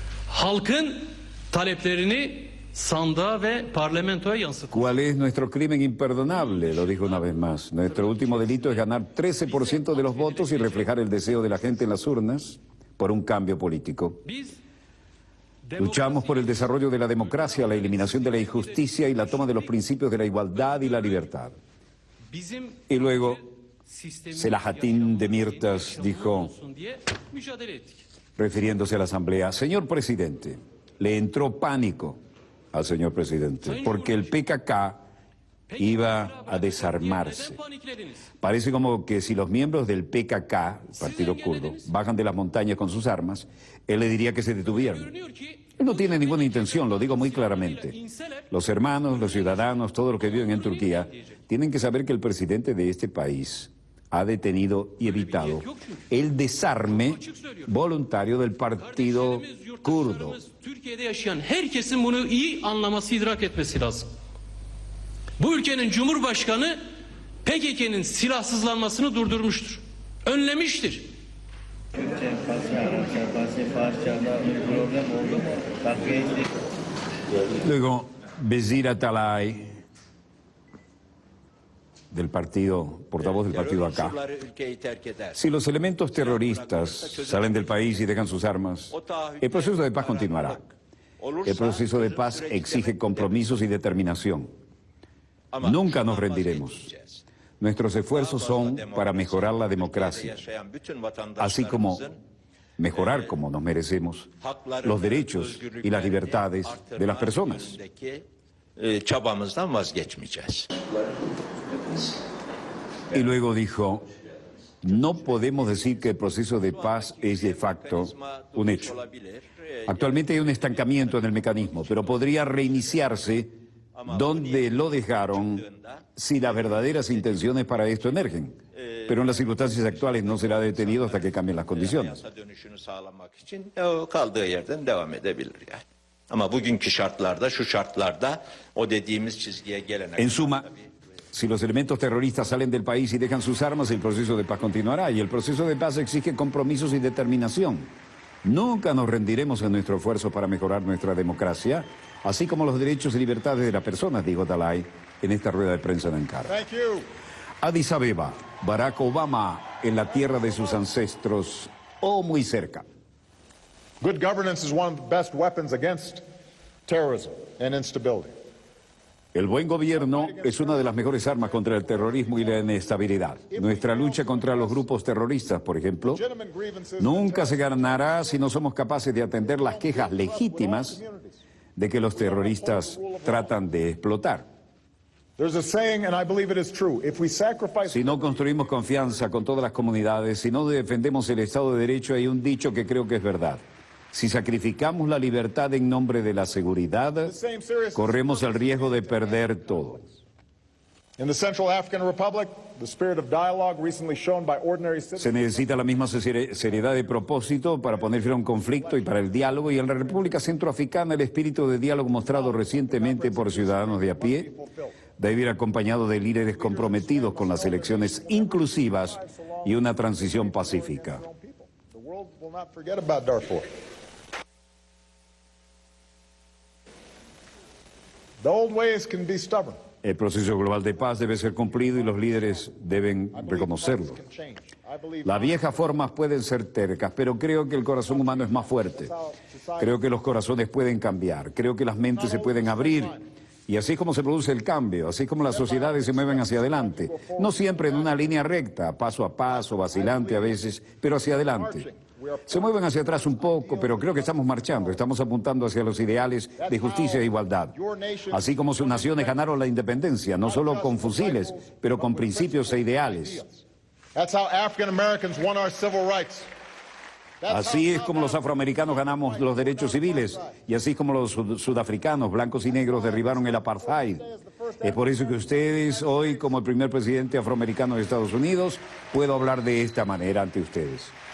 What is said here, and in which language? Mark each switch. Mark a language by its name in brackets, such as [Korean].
[Turkish] Halkın taleplerini sandığa ve parlamentoya yansıtmak. [Spanish] ¿cuál es nuestro crimen imperdonable? Lo dijo una vez más. Nuestro último delito es ganar 13% de los votos y reflejar el deseo de la gente en las urnas por un cambio político. Luchamos por el desarrollo de la democracia, la eliminación de la injusticia y la toma de los principios de la igualdad y la libertad. Y luego, Selahattin Demirtas dijo, refiriéndose a la Asamblea: señor presidente, le entró pánico al señor presidente porque el PKK iba a desarmarse. Parece como que si los miembros del PKK, el partido kurdo, bajan de las montañas con sus armas, él le diría que se detuvieran. Él no tiene ninguna intención, lo digo muy claramente. Los hermanos, los ciudadanos, todos los que viven en Turquía, tienen que saber que el presidente de este país ha detenido y evitado el desarme voluntario del partido kurdo. [Turkish] Türkiye'de yaşayan herkesin bunu iyi anlaması, idrak etmesi lazım. Bu ülkenin Cumhurbaşkanı PKK'nın silahsızlanmasını durdurmuştur. Önlemiştir. Türkçe, Farsça'da bir problem oldu mu? Takviye ettik. [Spanish] Luego, Bezir Atalay, del partido, portavoz del partido acá. Si los elementos terroristas salen del país y dejan sus armas, el proceso de paz continuará. El proceso de paz exige compromisos y determinación. Nunca nos rendiremos. Nuestros esfuerzos son para mejorar la democracia, así como mejorar, como nos merecemos, los derechos y las libertades de las personas. Çabamızdan vazgeçmeyeceğiz. Y luego dijo: no podemos decir que el proceso de paz es de facto un hecho. Actualmente hay un estancamiento en el mecanismo, pero podría reiniciarse donde lo dejaron si las verdaderas intenciones para esto emergen. Pero en las circunstancias actuales no será detenido hasta que cambien las condiciones. [Turkish] Dönüşünü sağlamak için kaldığı yerden devam edebilir yani. Ama bugünkü şartlarda, şu şartlarda o dediğimiz çizgiye gelene [Spanish] En suma, si los elementos terroristas salen del país y dejan sus armas, el proceso de paz continuará. Y el proceso de paz exige compromisos y determinación. Nunca nos rendiremos en nuestro esfuerzo para mejorar nuestra democracia, así como los derechos y libertades de las personas, dijo Atalay en esta rueda de prensa en Ankara. Addis Abeba, Barack Obama en la tierra de sus ancestros o muy cerca. [English] Good governance is one of the best weapons against terrorism and instability. [Spanish] El buen gobierno es una de las mejores armas contra el terrorismo y la inestabilidad. Nuestra lucha contra los grupos terroristas, por ejemplo, nunca se ganará si no somos capaces de atender las quejas legítimas de que los terroristas tratan de explotar. [English] There's a saying, and I believe it is true, if we sacrifice... [Spanish] Si no construimos confianza con todas las comunidades, si no defendemos el Estado de Derecho, hay un dicho que creo que es verdad. Si sacrificamos la libertad en nombre de la seguridad, corremos el riesgo de perder todo. [English] In the Central African Republic, the spirit of dialogue recently shown by ordinary [Spanish] Se [English] citizens [Spanish] necesita la misma seriedad de propósito para poner fin a un conflicto y para el diálogo, y en la República Centroafricana el espíritu de diálogo mostrado recientemente por ciudadanos de a pie debe ir acompañado de líderes comprometidos con las elecciones inclusivas y una transición pacífica. [English] The world will not forget about Darfur. The old ways can be stubborn. [Spanish] El proceso global de paz debe ser cumplido y los líderes deben reconocerlo. Las viejas formas pueden ser tercas, pero creo que el corazón humano es más fuerte. Creo que los corazones pueden cambiar, creo que las mentes se pueden abrir. Y así es como se produce el cambio, así es como las sociedades se mueven hacia adelante. No siempre en una línea recta, paso a paso, vacilante a veces, pero hacia adelante. Se mueven hacia atrás un poco, pero creo que estamos marchando, estamos apuntando hacia los ideales de justicia e igualdad. Así como sus naciones ganaron la independencia, no solo con fusiles, pero con principios e ideales. [English] That's how African Americans won our civil rights. [Spanish] Así es como los afroamericanos ganamos los derechos civiles, y así como los sudafricanos, blancos y negros, derribaron el apartheid. Es por eso que ustedes, hoy, como el primer presidente afroamericano de Estados Unidos, puedo hablar de esta manera ante ustedes.